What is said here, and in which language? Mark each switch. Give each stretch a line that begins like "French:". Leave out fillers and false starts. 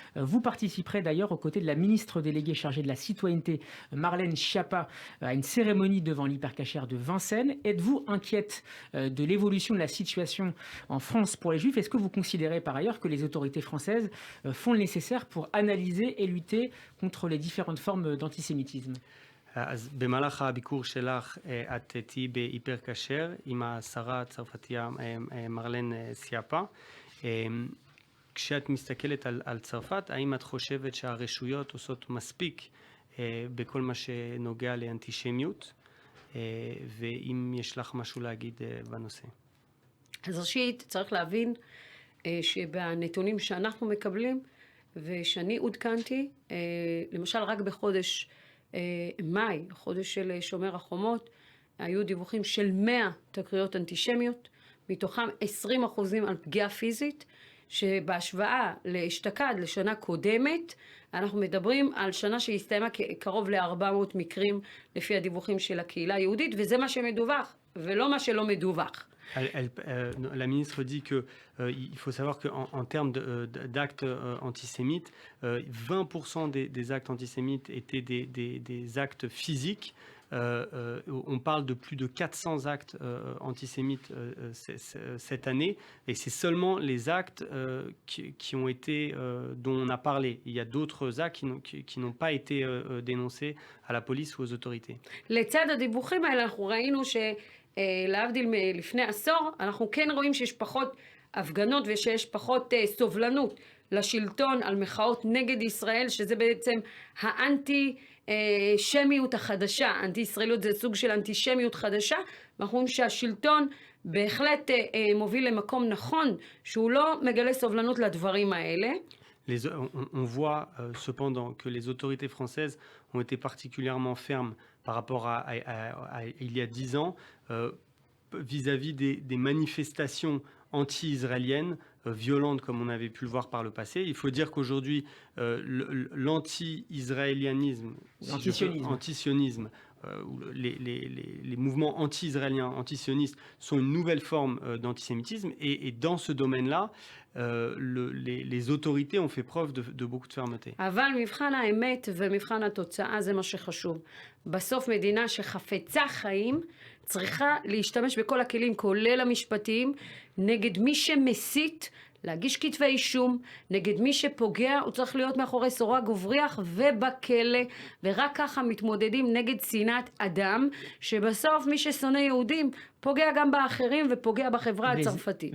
French: Vous participerez d'ailleurs aux côtés de la ministre déléguée chargée de la citoyenneté, Marlène Schiappa, à une cérémonie devant l'hypercachère de Vincennes. Êtes-vous inquiète de l'évolution de la situation en France pour les Juifs? Est-ce que vous considérez par ailleurs que les autorités françaises font le nécessaire pour analyser et lutter contre les différentes formes d'antisémitisme?
Hebrew: אז במהלך הביקור שלך את תהיי בהיפר כשר עם השרה הצרפתייה מרלן סיאפה. כשאת מסתכלת על צרפת, האם את חושבת שהרשויות עושות מספיק בכל מה שנוגע לאנטישמיות? ואם יש לך משהו להגיד בנושא? אז ראשית, צריך להבין שבנתונים שאנחנו מקבלים, ושאני עודכנתי, למשל רק בחודש מאי, חודש של שומר החומות, היו דיווחים של 100 תקריות אנטישמיות, מתוכם 20% על פגיעה פיזית, שבהשוואה לאשתקד לשנה קודמת, אנחנו מדברים על שנה שהסתיימה קרוב ל-400 מקרים לפי הדיווחים של הקהילה היהודית, וזה מה שמדווח, ולא מה שלא מדווח.
French: La ministre dit qu'il faut savoir qu'en termes d'actes antisémites, 20% des actes antisémites étaient des actes physiques, on parle de plus de 400 actes antisémites cette année, et c'est seulement les actes qui ont été, dont on a parlé. Il y a d'autres actes qui n'ont pas été dénoncés à la police ou aux autorités.
Hebrew: לצד הדיווחים האלה אנחנו ראינו שלהבדיל מלפני עשור, אנחנו כן רואים שיש פחות הפגנות ושיש פחות סובלנות לשלטון על מחאות נגד ישראל, שזה בעצם האנטי-שמיות החדשה. אנטי-ישראליות זה סוג של אנטישמיות חדשה, ואנחנו רואים שהשלטון בהחלט מוביל למקום נכון, שהוא לא מגלה סובלנות לדברים האלה.
French: On voit cependant que les autorités françaises ont été particulièrement fermes par rapport à il y a 10 ans vis-à-vis des manifestations anti-israéliennes violentes comme on avait pu le voir par le passé. Il faut dire qu'aujourd'hui, l'anti-israélianisme, antisionisme, les mouvements anti-israéliens, antisionistes sont une nouvelle forme d'antisémitisme, et dans ce domaine-là, les autorités ont fait preuve de beaucoup de fermeté.
Hebrew: אבל מבחן האמת ומבחן התוצאה זה מה שחשוב. בסוף מדינה שחפצה חיים צריכה להשתמש בכל הכלים, כולל המשפטיים, נגד מי שמסית, להגיש כתבי אישום, נגד מי שפוגע, הוא צריך להיות מאחורי סורג ובריח ובכלא, ורק ככה מתמודדים נגד שנאת אדם, שבסוף מי ששונא יהודים פוגע גם באחרים ופוגע בחברה הצרפתית.